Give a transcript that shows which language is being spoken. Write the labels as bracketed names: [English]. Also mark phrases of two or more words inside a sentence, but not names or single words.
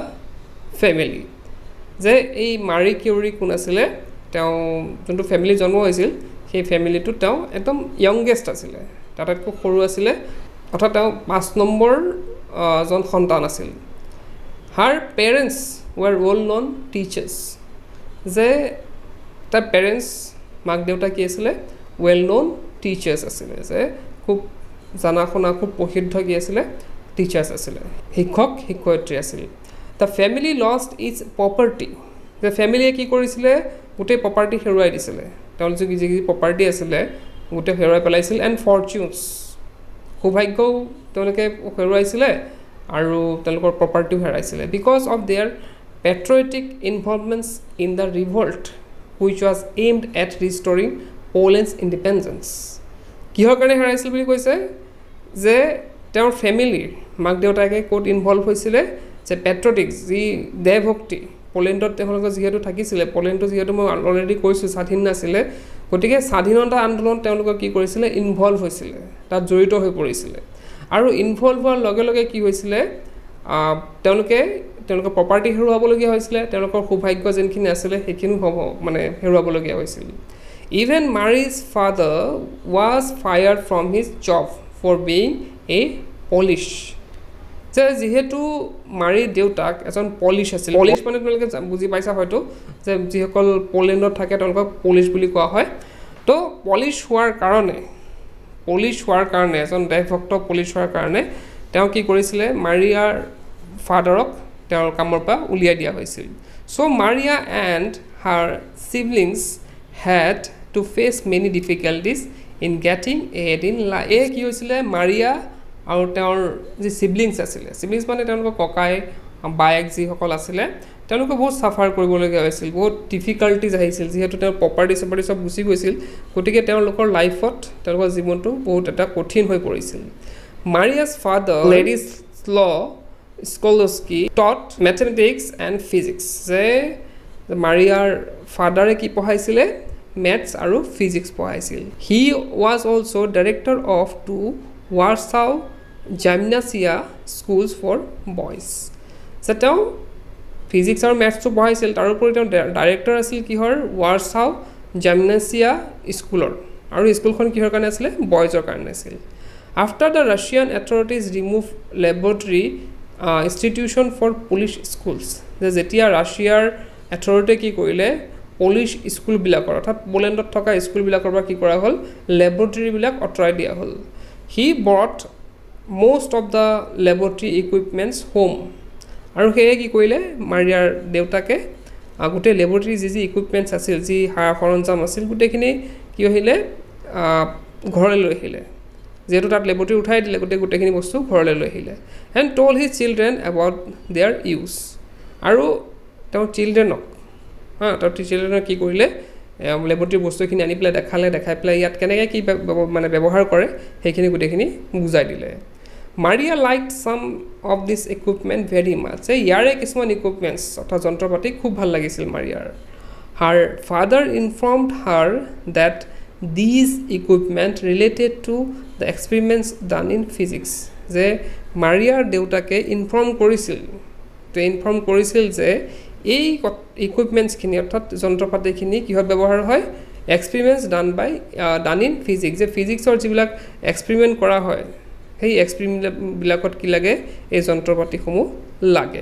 [Assamese] family যে এই মাৰি কিউৰি কোন আছিল তেওঁ যোনটো ফ্যামিলি জন্ম হৈছিল সেই ফ্যামিলিটো তেওঁ একদম ইয়ংগেষ্ট আছিল তাতকৈ সৰু আছিল অৰ্থাৎ তেওঁ 5 নম্বৰ জন সন্তান আছিল [English] her parents were well known teachers [Assamese] যে তাৰ পেৰেন্টস মাক দেউতা কি আছিল [English] well known teachers [Assamese] আছিল যে খুব জানা শুনা খুব প্ৰসিদ্ধ কি আছিল টিচাৰ্স আছিল শিক্ষয়িত্ৰী আছিল [English] The family lost its property. The family [Assamese] কি কৰিছিল গোটেই প্ৰপাৰ্টি হেৰুৱাই দিছিল তেওঁলোকৰ যি প্ৰপাৰ্টি আছিল গোটেই হেৰুৱাই পেলাইছিল [English] and fortunes [Assamese] সৌভাগ্য তেওঁলোকে হেৰুৱাইছিল আৰু তেওঁলোকৰ প্ৰপাৰ্টিও হেৰাইছিল [English] because of their patriotic involvements in the revolt which was aimed at restoring Poland's independence. [Assamese] কিহৰ কাৰণে হেৰাইছিল বুলি কৈছে যে তেওঁৰ ফ্যামিলি মাক দেউতাকে কোট ইনভলভ হৈছিল যে পেট্ৰিয়টিক যি দেশভক্তি পোলেণ্ডত তেওঁলোকে যিহেতু থাকিছিল পোলেণ্ডটো যিহেতু মই অলৰেডি কৈছো স্বাধীন নাছিল গতিকে স্বাধীনতা আন্দোলন তেওঁলোকে কি কৰিছিল ইনভলভ হৈছিল তাত জড়িত হৈ পৰিছিল আৰু ইনভলভ হোৱাৰ লগে লগে কি হৈছিল তেওঁলোকৰ প্ৰপাৰ্টি হেৰুৱাবলগীয়া হৈছিল তেওঁলোকৰ সৌভাগ্য যেনখিনি আছিল সেইখিনি মানে হেৰুৱাবলগীয়া হৈছিল [English] even Marie's father was fired from his job for being a Polish [Assamese] যে যেহেতু মাৰি দেউতাক এজন পলিশ আছিল পলিশ মানে তোমালোকে বুজি পাইছা হয়তো যে যিসকল পোলেণ্ডত থাকে তেওঁলোকক পলিশ বুলি কোৱা হয় তো পলিশ হোৱাৰ কাৰণে এজন দেশভক্ত পলিশ হোৱাৰ কাৰণে তেওঁ কি কৰিছিল মাৰিয়াৰ ফাদাৰক তেওঁৰ কামৰ পৰা উলিয়াই দিয়া হৈছিল [English] so Maria and her siblings had to face many difficulties in getting ahead in life [Assamese] কি হৈছিল মাৰিয়া আৰু তেওঁৰ যি সিবলিংছ আছিল সিবলিংছ মানে তেওঁলোকৰ ককাই বাইক যি সকল আছিল তেওঁলোকে বহুত সাফাৰ কৰিবলগীয়া হৈছিল বহুত ডিফিকাল্টিজ আহিছিল যেহেতু তেওঁৰ প্ৰপাৰ্টি সব গুচি গৈছিল গতিকে তেওঁলোকৰ লাইফত তেওঁলোকৰ জীৱনটো বহুত এটা কঠিন হৈ পৰিছিল [English] Maria's father, Ladislaw Skolowski, taught mathematics and physics. [Assamese] যে মাৰিয়াৰ ফাদাৰে কি পঢ়াইছিলে maths আৰু physics পঢ়াইছিল. [English] He was also director of two Warsaw Gymnasia schools for boys. [Assamese] So তেওঁ physics আৰু maths তো পঢ়াইছিল, তাৰ উপৰি তেওঁ ডাইৰেক্টৰ আছিল কিহৰ Warsaw Gymnasia স্কুলৰ, আৰু স্কুলখন কিহৰ কাৰণে আছিল বয়জৰ কাৰণে আছিল. [English] After the Russian authorities removed laboratory institution for Polish schools, [Assamese] যেতিয়া ৰাছিয়াৰ authority কি কৰিলে Polish স্কুল বিলাকৰ অৰ্থাৎ পোলেণ্ডত থকা স্কুল বিলাকৰ পৰা কি কৰা হ'ল ল্যাবৰেটৰী বিলাক অটৰাই দিয়া হ'ল. [English] He brought most of the laboratory equipments home. [Assamese] আৰু হেয়ে কি কৰিলে মাৰিয়াৰ দেউতাকে গোটে ল্যাবৰেটৰী যি ইকুইপমেন্টছ আছিল যি সৰঞ্জাম আছিল গোটেখিনি কি হইলে ঘৰলৈ লৈ আহিলে. যেটো তাত ল্যাবৰেটৰী উঠাই দিলে গোটেখিনি বস্তু ঘৰলৈ লৈ আহিলে. [English] And told his children about their use. [Assamese] আৰু তেওঁ চিলড্ৰেনক তাৰ চিলড্ৰেনক কি কৰিলে ল্যাবৰেটৰী বস্তুখিনি আনি পেলাই দেখাই পেলাই ইয়াত কেনেকৈ কি মানে ব্যৱহাৰ কৰে সেইখিনি গোটেখিনি বুজাই দিলে. [English] Maria liked some of this equipment very much. [Assamese] ইয়াৰে কিছুমান ইকুইপমেন্টছ অৰ্থাৎ যন্ত্ৰপাতি খুব ভাল লাগিছিল মাৰিয়াৰ. [English] Her father informed her that these equipment related to the experiments done in physics. [Assamese] যে মাৰিয়াৰ দেউতাকে ইনফৰ্ম কৰিছিল যে এই ইকুইপমেন্টছখিনি অৰ্থাৎ যন্ত্ৰপাতিখিনি কিহত ব্যৱহাৰ হয় [English] experiments done in physics. [Assamese] যে ফিজিক্সৰ যিবিলাক এক্সপেৰিমেন্ট কৰা হয় সেই এক্সপেৰিমেন্ট বিলাকত কি লাগে এই যন্ত্ৰপাতিসমূহ লাগে.